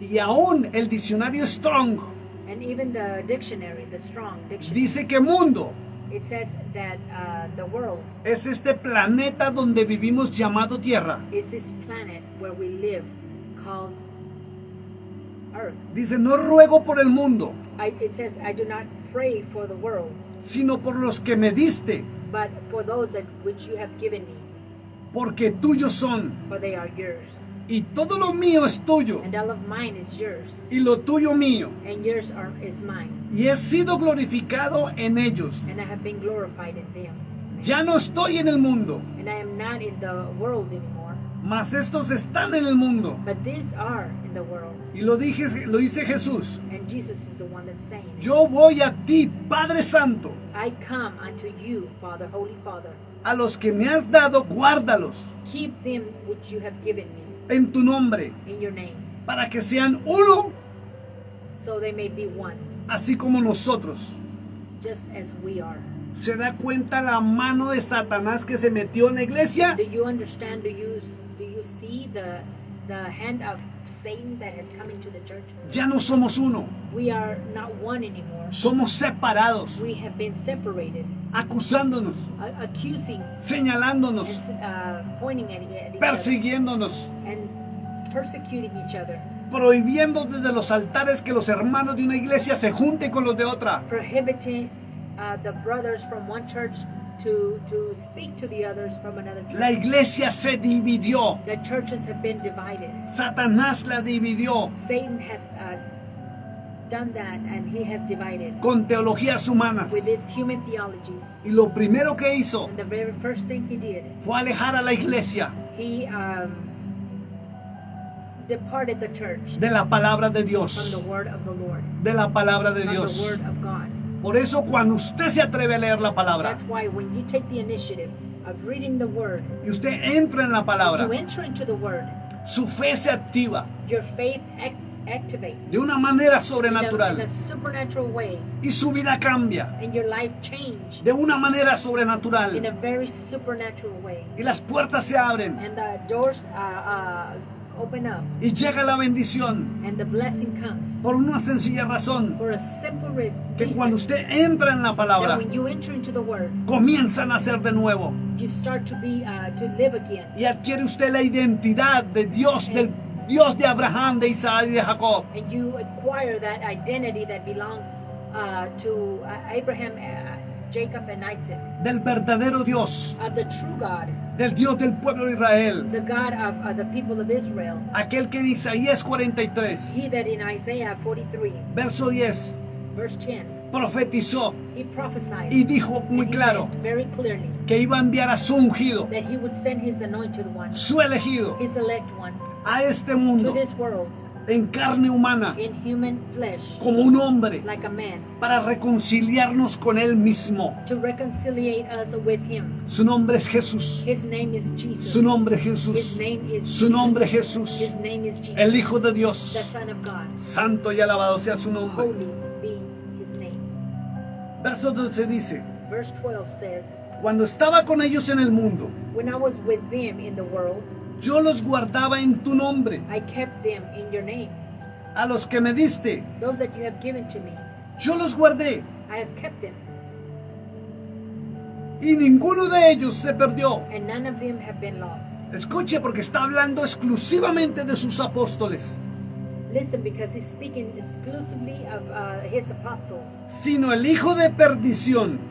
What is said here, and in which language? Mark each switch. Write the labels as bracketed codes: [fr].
[es] Y aún el diccionario Strong [en] And even the dictionary, the Strong Dictionary, [es] dice que mundo [en] it says that the world [es] es este planeta donde vivimos llamado Tierra. [en] is this planet where we live called Earth. [es] Dice, no ruego por el mundo, [en] It says, I do not pray for the world, [es] sino por los que me diste, [en] but for those that which you have given me, [es] porque tuyos son. [en] for they are yours. [es] Y todo lo mío es tuyo, [en] And all of mine is yours, [es] y lo tuyo mío. [en] and yours is mine. [es] Y he sido glorificado en ellos. [en] And I have been glorified in them. [es] Ya no estoy en el mundo, [en] And I am not in the world anymore, [es] mas estos están en el mundo. [en] but these are in the world. [es] Y lo dice Jesús. [en] And Jesus is the one that's saying it. [es] Yo voy a ti, Padre Santo. [en] I come unto you, Father, Holy Father. [es] A los que me has dado, guárdalos [en] Keep them which you have given me [es] en tu nombre, [en] in your name, [es] para que sean uno, [en] so they may be one, [es] así como nosotros. [en] just as we are. [es] ¿Se da cuenta la mano de Satanás que se metió en la iglesia? [en] Do you understand? Do you see the hand of Satan that has come into the church? [es] Ya no somos uno, [en] We are not one anymore. [es] somos separados, [en] We have been separated, [es] acusándonos, [en] accusing [es] señalándonos, [en] and pointing at each other [es] persiguiéndonos, [en] and persecuting each other, [es] prohibiendo desde los altares que los hermanos de una iglesia se junten con los de otra. [en] prohibiting the brothers from one church to speak to the others from another church. [es] La iglesia se dividió, [en] The churches have been divided. [es] Satanás la dividió [en] Satan has done that, and he has divided [es] con teologías humanas. [en] with his human theologies. [es] Y lo primero que hizo [en] And the very first thing he did, [es] fue alejar a la iglesia [en] he departed the church [es] de la palabra de [en] from [es] Dios, [en] the word of the Lord, [es] de la palabra de [en] from the [es] Dios. [en] word of God. [es] Por eso cuando usted se atreve a leer la palabra [en] That's why when you take the initiative of reading the word, [es] y usted entra en la palabra, [en] you enter into the word, [es] su fe se activa [en] your faith activates [es] de una manera [en] in a [es] sobrenatural [en] supernatural way, [es] y su vida cambia [en] and your life change [es] de una manera [en] in a [es] sobrenatural [en] very supernatural way, [es] y las puertas se abren [en] and the doors open up, [es] y llega la bendición [en] and the blessing comes [es] por una sencilla razón, [en] for a simple [es] que [en] reason. [es] cuando usted entra en la [en] That [es] palabra [en] when you enter into the word, [es] comienza a nacer de nuevo [en] you start to be to live again, [es] y adquiere usted la identidad de Dios, del Dios de Abraham, de Isaac y de Jacob. [en] and you acquire that identity that belongs to Abraham, Jacob, and Isaac, [es] Del verdadero Dios, [en] of the true God, [es] del Dios del pueblo de Israel, [en] the God of the people of Israel. [es] aquel que en Isaías 43, [en] He that in Isaiah 43, [es] verso 10, [en] verse 10, [es] profetizó [en] he prophesied [es] y dijo muy [en] and he [es] claro [en] said very clearly [es] que iba a enviar a su ungido, [en] that he would send his anointed one, [es] su elegido, [en] his elect one, [es] a este [en] to [es] mundo [en] this world [es] en carne humana, [en] in human flesh, [es] como un hombre, [en] like a man, [es] para reconciliarnos con Él mismo. [en] to reconciliate us with him. [es] Su nombre es Jesús. [en] His name is Jesus. [es] Su nombre es [en] His [es] Jesús. [en] name is [es] Su nombre es Jesús. [en] His name is Jesus, [es] El Hijo de [en] the [es] Dios. [en] Son of God. [es] Santo y alabado sea su nombre. [en] Holy be his name. [es] Verso 12 dice, [en] Verse 12 says, [es] cuando estaba con ellos en el mundo, [en] when I was with them in the world, [es] yo los guardaba en tu nombre. [en] I kept them in your name. [es] A los que me diste, [en] Those that you have given to me, [es] yo los guardé. [en] I have kept them, [es] Y ninguno de ellos se perdió. [en] and none of them have been lost. [es] Escuche, porque está hablando exclusivamente de sus apóstoles, [en] Listen, because he's speaking exclusively of his apostles, [es] sino el hijo de perdición,